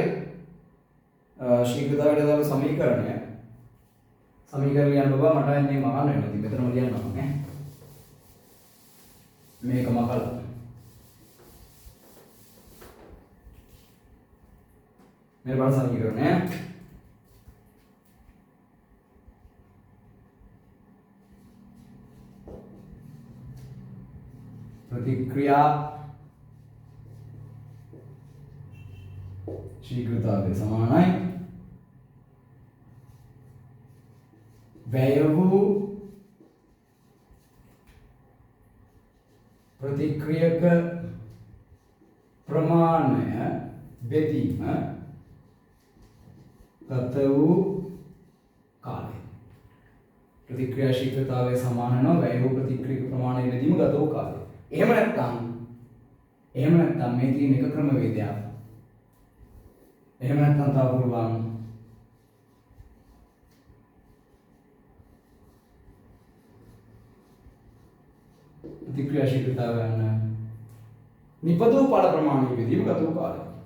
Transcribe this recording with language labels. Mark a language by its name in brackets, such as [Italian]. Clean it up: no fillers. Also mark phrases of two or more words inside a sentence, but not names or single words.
[Sinhala] ශීඝ්‍රතාවයට අදාළ සමීකරණය ලියන්න බබා මට මේ මකන්න වෙනවා. ඉතින් මෙතනම ලියන්නම් නේ. මේක මකලා. මේ බලන්න සමීකරණය. ප්‍රතික්‍රියා ශීඝ්‍රතා සමානය වැයවූ ප්‍රතික්‍රියක ප්‍රමාණ වෙදීම ගත වූ කාලය ප්‍රතික්‍රියා ශීඝ්‍රතාවය සමාන වෙනවා වැයවු ප්‍රතික්‍රියක ප්‍රමාණය වෙදීම ගත වූ කාලය. එහෙම නැත්නම් මේ තියෙන එක ක්‍රමවේදයක්. එහෙම නැත්නම් තව පුළුවන් ප්‍රතික්‍රියා ශීඝ්‍රතාවය යන නිපදවූ ඵල ප්‍රමාණය වෙදීම ගත වූ කාලය.